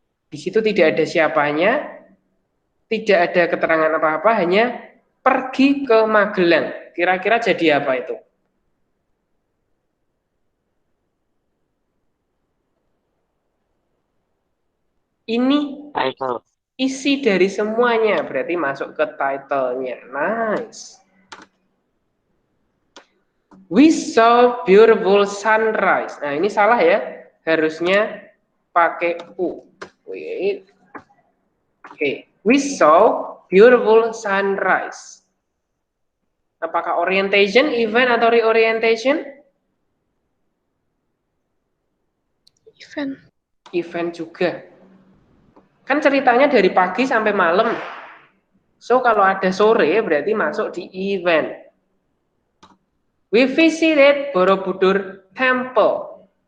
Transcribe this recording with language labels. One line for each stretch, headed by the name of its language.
Indonesian: Di situ tidak ada siapanya, tidak ada keterangan apa-apa, hanya pergi ke Magelang. Kira-kira jadi apa itu? Ini
English: Title.
Indonesian: isi dari semuanya, berarti masuk ke title-nya.
English: Nice. We saw beautiful sunrise. Nah, ini salah ya. Harusnya pakai U. Wait. Oke. We saw beautiful sunrise.
Indonesian: Apakah orientation, event, atau reorientation?
English: Event.
Indonesian: Event juga. Kan ceritanya dari pagi sampai malam. So, kalau ada sore berarti masuk di event.
English: We visited Borobudur Temple.